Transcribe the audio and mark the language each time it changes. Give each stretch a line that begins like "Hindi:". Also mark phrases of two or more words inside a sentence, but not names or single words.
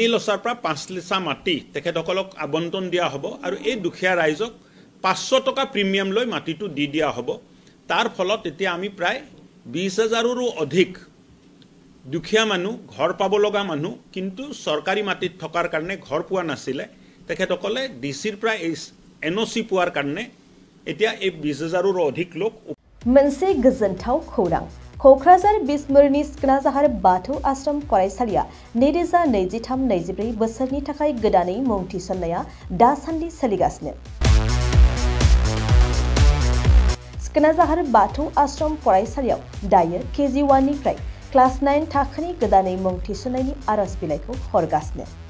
Assamese: লেছাৰ পৰা 5 লেছা মাটি তেখেতসকলক আবণ্টন দিয়া হ'ব আৰু এই দুখীয়া ৰাইজক 500 টকা প্ৰিমিয়াম লৈ মাটিটো দি দিয়া হ'ব তাৰ ফলত এতিয়া আমি প্ৰায় 20,000ৰো অধিক দুখীয়া মানুহ ঘৰ পাব লগা মানুহ কিন্তু সৰকাৰি মাটিত থকাৰ কাৰণে ঘৰ পোৱা নাছিলে তেখেতসকলে DCৰ পৰা NOC পোৱাৰ কাৰণে এতিয়া এই 20,000ৰো অধিক লোক
Bodo: मोनसे गोजोनथाव खौरां क'क्राझार बिसमुरिनि सिखोनाजाहार बाथौ आश्रम फरायसालिया 2023-24 बोसोरनि थाखाय गोदानै मुं थिसननाया दासान्दि सोलिगासिनो सिखोनाजाहार बाथौ आश्रम फरायसालियाव दायो KG1 निफ्राय क्लास 9 थाखोनि गोदानै मुं थिसननायनि आरज बिलाइखौ हरगासिनो